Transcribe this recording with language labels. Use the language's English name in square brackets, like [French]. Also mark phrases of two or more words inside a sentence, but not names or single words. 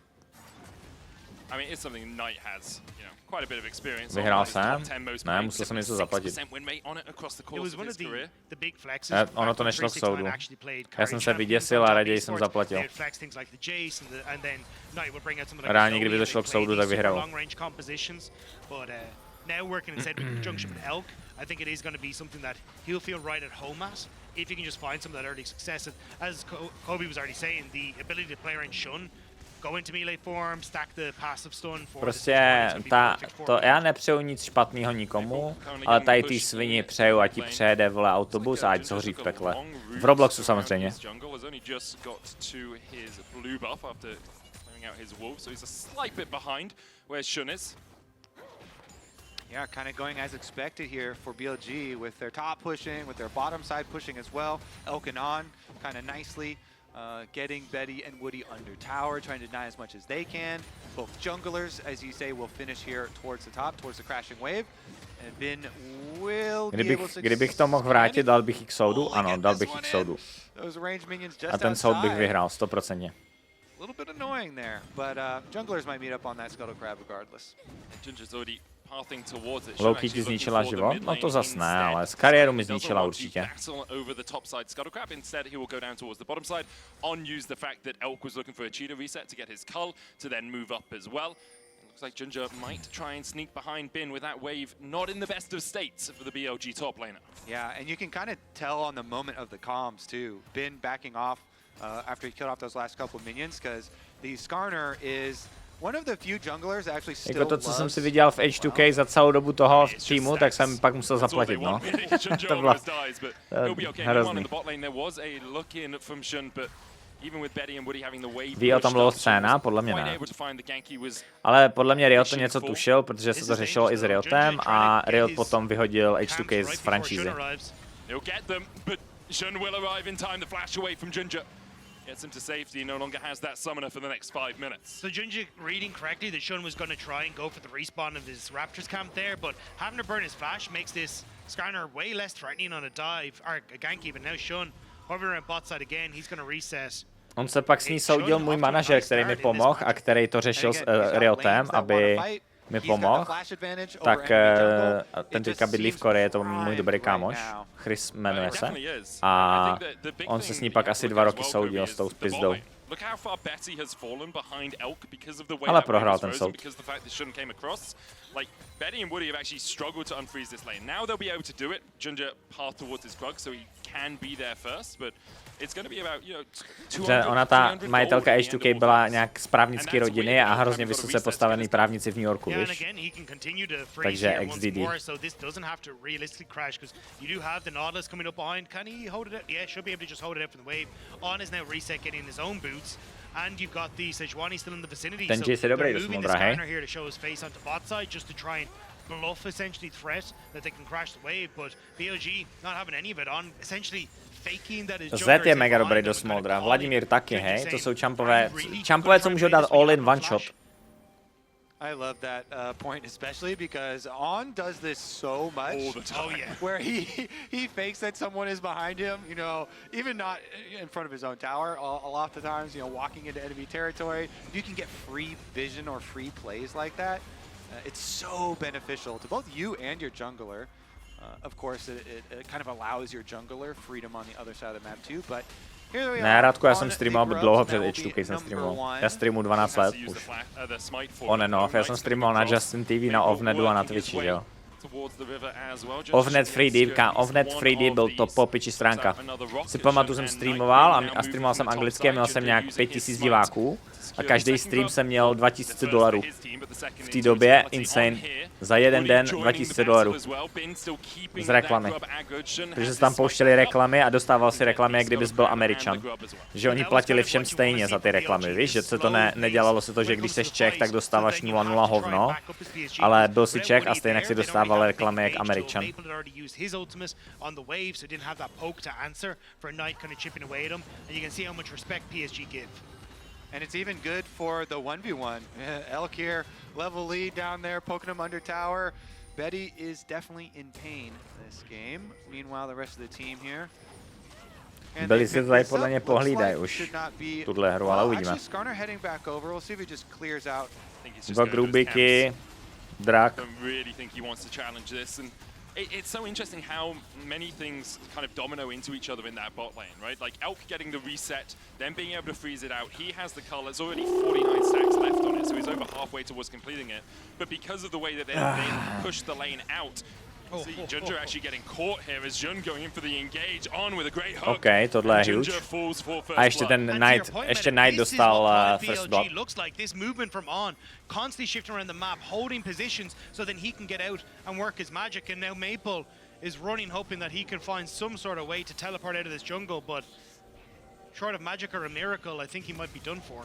[Czech] Vyhrál jsem? Ne, musel jsem něco zaplatit. Ono to nešlo k soudu. Já jsem se vyděsil a raději jsem zaplatil. Reálně, kdyby to šlo k soudu, tak vyhrál. [English] Now working instead with junction with Elk, I think it is going to be something that he'll feel right at home at if he can just find some of that early success. As Kobe was already saying, the ability to play around Shun, go into melee form, stack the passive stun for [Czech] prostě já nepřeju nic špatného nikomu, ale tady ty svini přeju, ať ti přejede vole autobus a ať zhoří v pekle. V Robloxu samozřejmě. [English] Yeah, kind of going as expected here for BLG with their top pushing, with their bottom side pushing as well. Elk and On kind of nicely getting Betty and Woody under tower, trying to deny as much as they can. Both junglers, as you say, will finish here towards the top, towards the crashing wave. And Bin will be able to... [Czech] Kdybych to mohl vrátit, dal bych jí k soudu? Ano, dal bych jí k soudu. A ten soud bych vyhrál, 100%. [English] A little bit annoying there, but junglers might meet up on that Scuttle Crab regardless. [Czech] Loki ti zničila život? No to zas ne, ale z kariéru mi zničila určitě. [English] Looks like Ginger might try and sneak behind Bin with that wave not in the best of states for the BLG top laner. Yeah, and you can kind of tell on the moment of the comms too. Bin backing off after he killed off those last couple of minions, because the Skarner is one of the few junglers that actually still [Czech] jako to, co jsem si viděl v H2K za celou dobu toho týmu, tak jsem pak musel zaplatit, no. To bylo hrozný. Ví o tom dlouho scéna? Podle mě ne. Ale podle mě Riot to něco tušil, protože se to řešilo i s Riotem a Riot potom vyhodil H2K z franšízy. [English] Gets him to safety, no longer has that summoner for the next 5 minutes. So Junji reading correctly that Shun was going to try and go for the respawn of his Raptors camp there, but having to burn his flash makes this Skarner way less threatening on a dive, or a gank even. Now Shun, hovering around bot side again, he's going to reset. [Czech] On se pak s ní soudil můj manažer, který mi pomohl a který to řešil s Riotem, aby mi pomohl, tak ten teďka bydlí v Koreji, je to můj dobrý kámoš, Chris jmenuje se, a on se s ní pak asi 2 roky soudil s tou pizdou. Ale prohrál ten soud. [English] Betty and Woody have actually struggled to unfreeze this lane. Now they'll be able to do it. Ginger path towards his Krug, so he can be there first, but it's going to be about, you know, 200, [Czech] ona ta majitelka H2K byla nějak z právnické rodiny a hrozně vysoce postavený právníci v New Yorku, víš? Takže XDD. [English] And you've got the Sejuani still in the vicinity. [Czech] Ten G je dobrý dost modrá, hej? Here to show his face onto bot side just to try and bluff essentially threat that they can crash the wave, but BLG not having any of it on, essentially faking that his Zed je mega dobrý dost modrá, Vladimír taky, hej? To jsou čampové, co můžou dát [English] all in one shot. I love that point especially because On does this so much. All the time. Oh yeah. Where he fakes that someone is behind him, you know, even not in front of his own tower. A lot of the times, you know, walking into enemy territory, you can get free vision or free plays like that. It's so beneficial to both you and your jungler. Of course, it kind of allows your jungler freedom on the other side of the map too, but [Czech] ne, Radko, já jsem streamoval dlouho před H2K, jsem streamoval. Já streamuji 12 let už. [English] On and off, [Czech] já jsem streamoval na Justin TV, na Ovnedu a na Twitchi, jo. Offnet 3D byl to po piči stránka. Si pamatuju, jsem streamoval a streamoval jsem anglicky a měl jsem nějak 5000 diváků a každý stream jsem měl $2000. V té době insane. Za jeden den $2000 z reklamy. Protože se tam pouštěli reklamy a dostával si reklamy, jak kdybys byl Američan. Že oni platili všem stejně za ty reklamy, víš? Že se to nedělalo se to, že když jsi Čech, tak dostáváš 0,0 hovno, ale byl si Čech a stejně si dostával reklamy jak Američan. [English] And it's even good for the 1v1. Elk here, level lead down there, poking him under tower. Betty is definitely in pain this game. Meanwhile, the rest of the team here. [Czech] Byli si to tady podle mě pohlídají už tuhle hru, ale uvidíme. Dva grubíky, drak. [English] It's so interesting how many things kind of domino into each other in that bot lane, right? Like Elk getting the reset, then being able to freeze it out. He has the cull, there's already 49 stacks left on it, so he's over halfway towards completing it. But because of the way that they push the lane out, see Junja actually getting caught here as Jun going in for the engage on with a great hook. [Czech] Okay, tohle je huge. A ještě ten Knight dostal [English] first blood. Looks like this movement from On, constantly shifting around the map, holding positions so then he can get out and work his magic. And now Maple is running, hoping that he can find some sort of way to teleport out of this jungle, but short of magic or a miracle, I think he might be done for.